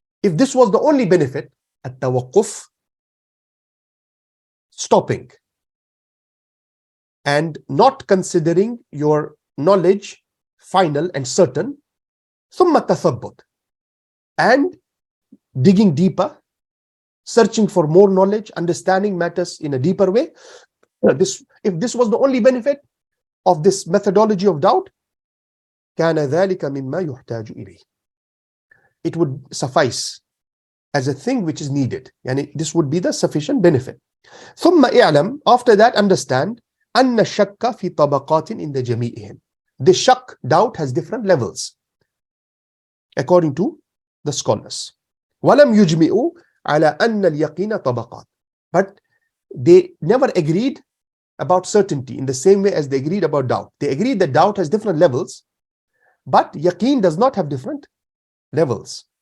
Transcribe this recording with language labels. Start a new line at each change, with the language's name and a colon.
English: If this was the only benefit, at-tawaqquf, stopping, and not considering your knowledge final and certain,
Arabic: ثُمَّ التَّثَبُّتْ,
English: and digging deeper, searching for more knowledge, understanding matters in a deeper way. If this was the only benefit of this methodology of doubt,
Arabic: كَانَ ذَلِكَ مِمَّا يُحْتَاجُ إِلَيْهِ.
English: It would suffice as a thing which is needed. Yani this would be the sufficient benefit.
Arabic: ثُمَّ اعلم,
English: after that understand,
Arabic: أَنَّ الشَّكَّ فِي طَبَقَاتٍ إِنْدَ جَمِيعِهِمْ.
English: The shak, doubt, has different levels according to the scholars.
Arabic: وَلَمْ يُجْمِئُوا عَلَى أَنَّ الْيَقِينَ طَبَقَاتٍ.
English: But they never agreed about certainty in the same way as they agreed about doubt. They agreed that doubt has different levels, but yaqeen does not have different levels.